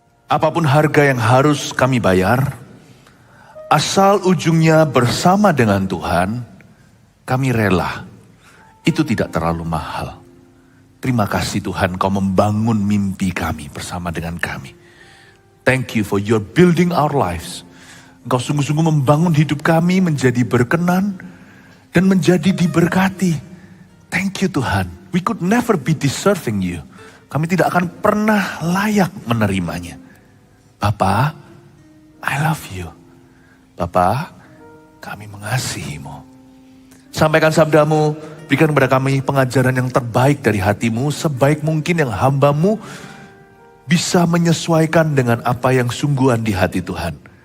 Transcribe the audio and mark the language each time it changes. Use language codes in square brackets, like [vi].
[id] Apapun harga yang harus kami bayar, asal ujungnya bersama dengan Tuhan, kami rela. Itu tidak terlalu mahal. Terima kasih Tuhan, Kau membangun mimpi kami bersama dengan kami. [en] Thank you for your building our lives. [id] Engkau sungguh-sungguh membangun hidup kami menjadi berkenan dan menjadi diberkati. [en] Thank you Tuhan. We could never be deserving you. [id] Kami tidak akan pernah layak menerimanya. Bapa, [en] I love you. [id] Bapa, kami mengasihimu. Sampaikan sabdamu, berikan kepada kami pengajaran yang terbaik dari hatimu, sebaik mungkin yang hambamu bisa menyesuaikan dengan apa yang sungguhan di hati Tuhan.